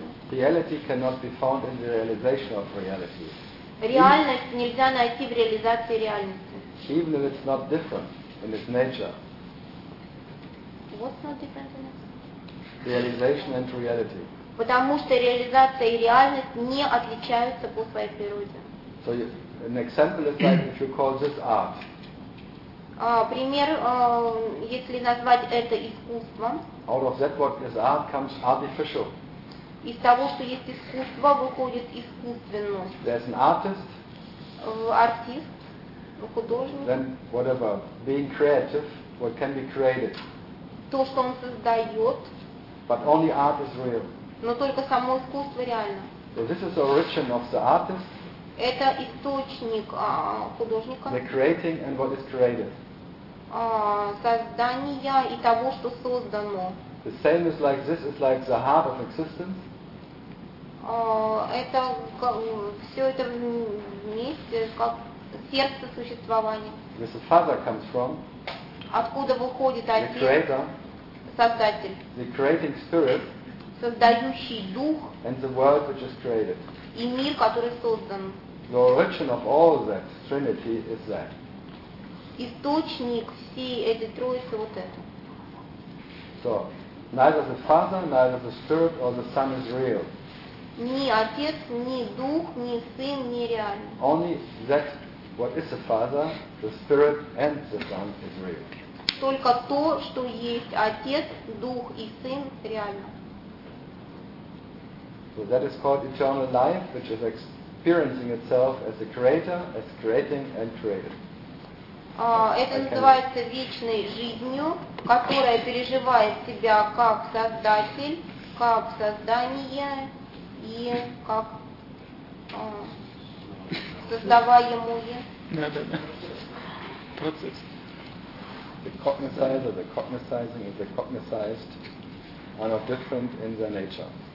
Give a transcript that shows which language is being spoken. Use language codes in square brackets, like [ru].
[en] Reality cannot be found in the realization of reality. [ru] Реальность нельзя найти в реализации реальности. [en] Even if it's not different in its nature. What's not different in it? Realization and reality. [ru] Потому что реализация и реальность не отличаются по своей природе. [en] So an example is like if you call this art. [ru] Пример, если назвать это искусством. [en] Out of that what is art comes artificial. [ru] Из того, что есть искусство, выходит искусственность. [en] There's an artist. [ru] Артист, художник. [en] Then whatever, being creative, what can be created. [ru] То, что он создает. [en] But only art is real. [ru] Но только само искусство реально. [en] So this is the origin of the artist. [ru] Это источник художника. [en] The creating and what is created. [ru] Создания и того, что создано. [en] The same is like this is like the heart of existence. [ru] Это все это вместе как сердце существования. [en] Where the father comes from. [ru] Откуда выходит отец? [en] The creator. [ru] Создатель. [en] The creating spirit. [ru] Создающий дух. [en] And the world which is created. [ru] И мир, который создан. [en] The origin of all of that Trinity is that. [ru] Источник всей этой Троицы вот это. [en] So, neither the Father, neither the Spirit or the Son is real. [ru] Ни Отец, ни Дух, ни Сын не реальны. [en] Only that what is the Father, the Spirit and the Son is real. [ru] Только то, что есть Отец, Дух и Сын реально. [en] So that is called eternal life, which is experiencing itself as a creator, as creating and created. [ru] Это называется вечной жизнью, которая переживает себя как создатель, как создание и как создаваемое. Да. Процесс. [en] The cognizer, the cognizing, the cognized are not different in their nature.